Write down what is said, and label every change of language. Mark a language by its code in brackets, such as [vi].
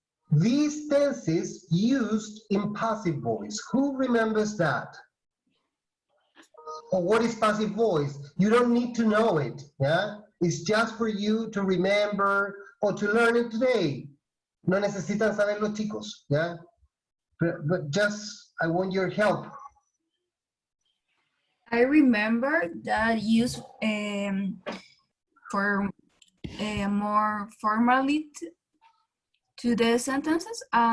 [en] These tenses used in passive voice. Who remembers that? Or what is passive voice? You don't need to know it, yeah? It's just for you to remember or to learn it today. [es] No necesitan saber los chicos, yeah? [en] But just, I want your help. I remember that used for more formality to the sentences.